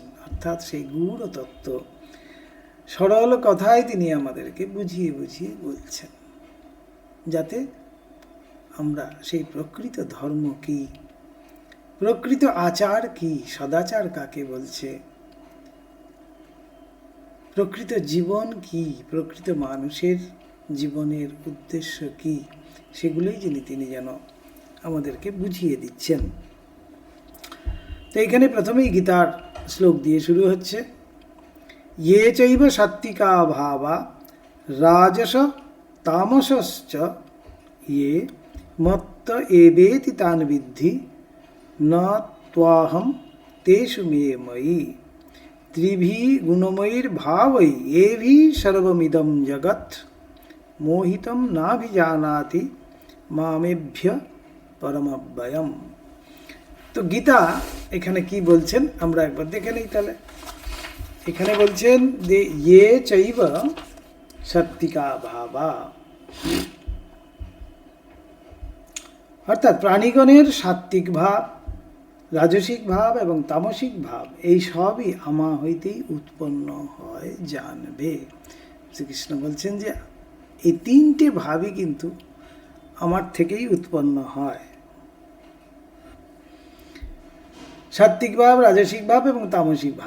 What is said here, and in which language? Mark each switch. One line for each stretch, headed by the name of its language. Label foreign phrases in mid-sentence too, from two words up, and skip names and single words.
Bangla: অর্থাৎ সেই গূঢ় তত্ত্ব সরল কথায় তিনি আমাদেরকে বুঝিয়ে বুঝিয়ে বলছেন, যাতে আমরা সেই প্রকৃত ধর্ম কি, প্রকৃত আচার কি, সদাচার কাকে বলছে, প্রকৃত জীবন কি, প্রকৃত মানুষের জীবনের উদ্দেশ্য কি, সেগুলোই তিনি যেন আমাদেরকে বুঝিয়ে দিচ্ছেন। তো এখানে প্রথমেই গীতার শ্লোক দিয়ে শুরু হচ্ছে,
Sanskrit: ये चैव सात्विका भावा राजस तामसश्च ये मत्त एवेति तान् विद्धि न त्वाहं तेषु मे मयि त्रिभिः गुणमयैर्भावैः एभिः सर्वमिदं जगत् मोहितं नाभिजानाति मामेभ्य परमव्ययम्।
Bangla: তো গীতা এখানে কি বলছেন আমরা একবার দেখে নেই তাহলে। এখানে বলছেন যে
Sanskrit: ये चैव सात्विका भावा,
Bangla: অর্থাৎ প্রাণীগণের সাত্বিক ভাব, রাজসিক ভাব এবং তামসিক ভাব এই সবই আমা হইতেই উৎপন্ন হয় জানবে। শ্রীকৃষ্ণ বলছেন যে এই তিনটে ভাবই কিন্তু আমার থেকেই উৎপন্ন হয়, সাত্বিক ভাব, রাজসিক ভাব এবং তামসিক ভাব।